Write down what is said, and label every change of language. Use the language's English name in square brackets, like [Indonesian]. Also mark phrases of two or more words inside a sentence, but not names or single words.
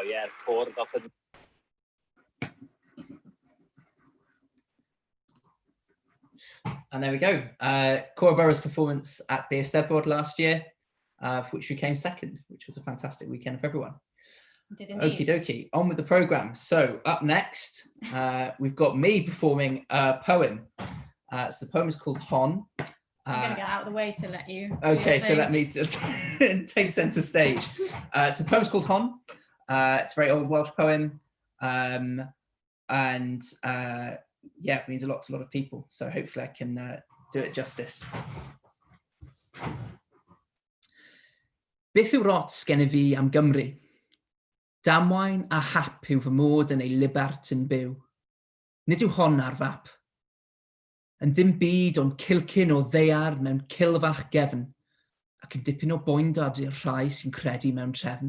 [Welsh] Côr goff yn... [English] And there we go. Cora Borough's performance at the Eisteddfod last year, for which we came second, which was a fantastic weekend for everyone. Did indeed. Okie dokie, on with the programme. So up next, we've got me performing a poem. So the poem is called Hon. I'm going to get out of the way to let you do Okay, your so thing. let me take centre stage. So the poem's called Hon. It's a very old Welsh poem. And yeah, it means a lot to a lot of people. So hopefully I can do it justice. [Welsh] Beth yw'r ots gen I fi am Gymru? Damwain a hap yw fy mod yn ei libert yn byw. Nid yw hon ar fap. Yn ddim byd ond cilcyn o ddeiar mewn cilfach gefn, ac yn dipyn o boendad i'r rhai sy'n credu mewn trefn.